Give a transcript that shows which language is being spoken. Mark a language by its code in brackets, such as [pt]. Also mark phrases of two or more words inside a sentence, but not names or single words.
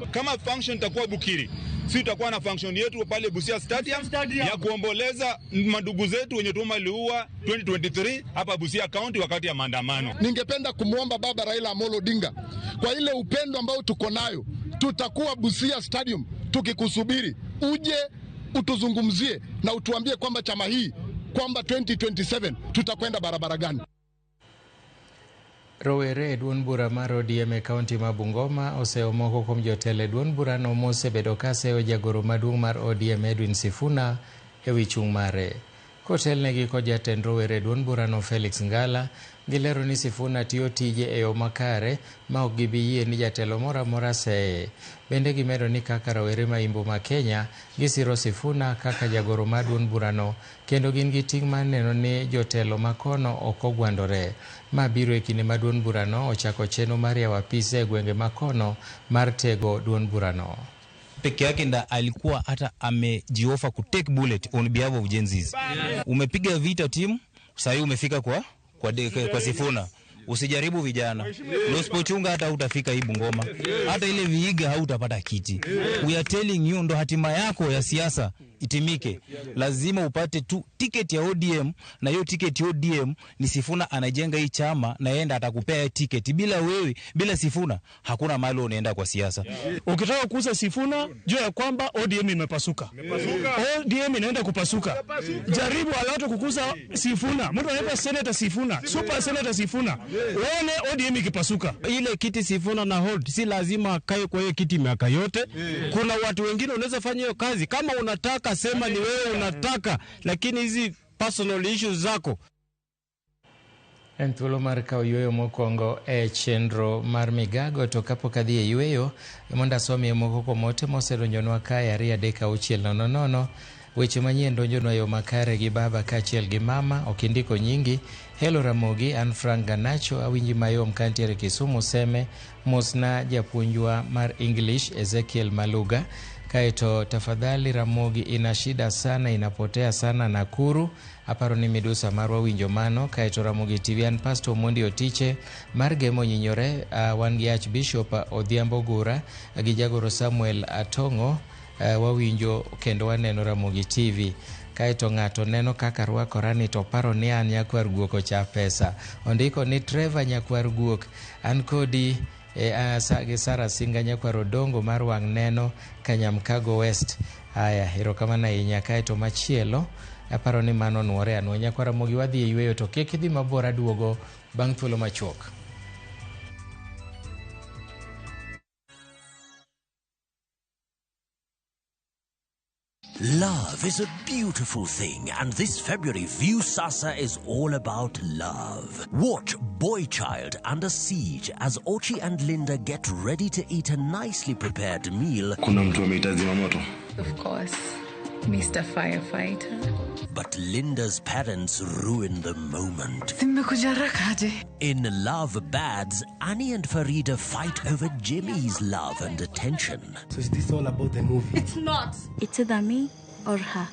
[sw] Kama function itakuwa Bukiri, sisi tutakuwa na function yetu pale Busia Stadium ya kuomboleza mandugu zetu wenye Otuoma aliua 2023 hapa Busia County wakati ya maandamano. Ningependa kumuomba baba Raila Amolo Odinga, kwa ile upendo ambao tuko nayo, tutakuwa Busia Stadium tukikusubiri uje utuzungumzie na utuambie kwamba chama hii kwamba 2027 tutakwenda barabara gani. [luo] Rowere duond bura mar ODM e kaunti ma Bungoma oseo moko kuom jotelo duond bura no mosebedo ka seyo jagoro maduong' mar ODM Edwin Sifuna e wi chung' mare. Kotelnegi kod jatend rowere duond bura no Felix Ngala, gilero ni Sifuna tiyo tije e yo makare ma ok gibi yie ni jatelo moro amora seye. Bende gimedo ni kaka rowere ma Imbo ma Kenya gisiro Sifuna kaka jagoro mar duond burano kendo gin gi ting' mar neno ni jotelo makono ok ogwandore. Ma biro e kinde ma duond burano ochako chenro mar yawo apise e gwenge makono mar tego duond burano. [sw] Peke yake nda alikuwa hata amejiofa ku [en] take bullet on behalf of Gen Zs. [sw] Umepiga vita timu, sasa umefika kwa Sifuna. Usijaribu vijana. Usipochunga hata utafika hii Bungoma. Hata ile Vihiga hautapata kiti. [en] We are telling you [sw] ndo hatima yako ya siasa itimike. Lazima upate tu ticket ya ODM, na hiyo ticket ya ODM ni Sifuna anajenga hii chama na yenda atakupea ticket. Bila wewe, bila Sifuna hakuna mahali unaenda kwa siasa. Ukitaka kuuza Sifuna, jua ya kwamba ODM imepasuka. ODM inaenda kupasuka. Jaribu alato kukuza Sifuna. Mtu anaitwa Senator Sifuna, Super Senator Sifuna. Uone ODM ikipasuka. Ile kiti Sifuna na hold si lazima akae kwa hiyo kiti miaka yote. Kuna watu wengine unaweza fanya hiyo kazi kama unataka, sema ni wewe unataka, lakini hizi [en] personal issues [sw] zako. [luo] En thuolo mar kawo yueyo mokwongo e chenro mar migago to kapok adhi e yueyo mondo asomie moko kuom ote mosedonjonwa kae 2:600. Weche manyien donjonwa yo makare gi baba kaachiel gi mama. Ok indiko nyingi. Hello Ramogi, an Frank Ganacho, awinji mayom kantiere Kisumu Seme. Mosna japuonjwa mar English Ezekiel Maluga. Kaito tafadhali Ramogi, [sw] ina shida sana, inapotea sana Nakuru. [luo] Aparo ni midusa marwa winjo mano. Kaito Ramogi TV, an Pastor Mondi Otiche mar Gemo Nyinyore, wan gi Archbishop Odhiambo Gura gi Jagoro Samuel Atongo, wawinjo kendo waneno Ramogi TV. Kaito ng'ato neno kaka rwakora ni to paro ni an nyakwar guok cha pesa. Ondiko ni Trevor nyakwar guok, an kodi Sara Singa nyakwar Odongo mar wang' neno Kanyamkago West. Aya, erokamano ahinya. Kaito machielo aparo ni mano nuore anwa nyakwar Ramogi, wadhi e yueyo to kik idhi mabor, aduogo bang' thuolo machuok. [en] Love is a beautiful thing, and this February, Viusasa is all about love. Watch Boy Child Under Siege as Ochi and Linda get ready to eat a nicely prepared meal. [sw] Kuna mtu ameita zimamoto? [en] Of course, Mr. Firefighter. But Linda's parents ruin the moment. In Love Bads, Annie and Farida fight over Jimmy's love and attention. So is this all about the movie? It's not. It's either me or her.